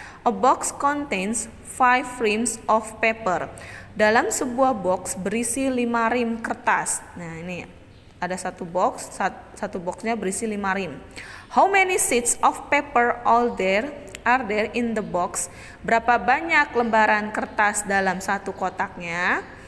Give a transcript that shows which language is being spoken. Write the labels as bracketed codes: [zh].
[en] A box contains 5 reams of paper. [id] Dalam sebuah box berisi 5 rim kertas. Nah, ini ada satu boxnya berisi 5 rim. [en] How many sheets of paper are there in the box? [id] Berapa banyak lembaran kertas dalam satu kotaknya?